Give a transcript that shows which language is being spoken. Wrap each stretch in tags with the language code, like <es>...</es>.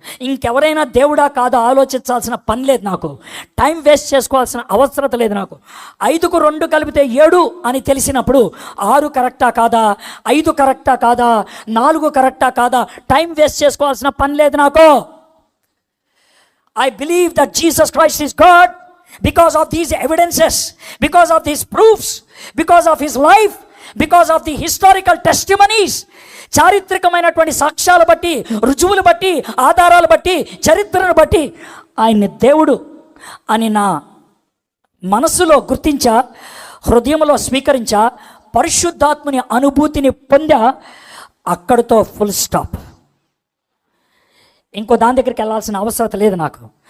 <te>ఇంకెవరైనా దేవుడా కాదో ఆలోచించాల్సిన పని లేదు నాకు. టైం వేస్ట్ చేసుకోవాల్సిన అవసరం లేదు నాకు. 5కు 2 కలిపితే 7 అని తెలిసినప్పుడు 6 కరెక్టా కాదా, 5 కరెక్టా కాదా, 4 కరెక్టా కాదా, టైం వేస్ట్ చేసుకోవాల్సిన పని లేదు నాకు.</te> <en>I believe that Jesus Christ is God because of these evidences, because of these proofs, because of his life, because of the historical testimonies.</en> <te>చారిత్రకమైనటువంటి సాక్ష్యాలు బట్టి, రుజువులు బట్టి, ఆధారాలు బట్టి, చరిత్రను బట్టి ఆయన దేవుడు అని నా మనసులో గుర్తించా, హృదయంలో స్వీకరించా, పరిశుద్ధాత్మని అనుభూతిని పొందా. అక్కడితో ఫుల్ స్టాప్. ఇంకో దాని దగ్గరికి వెళ్ళాల్సిన అవసరం లేదు నాకు.</te>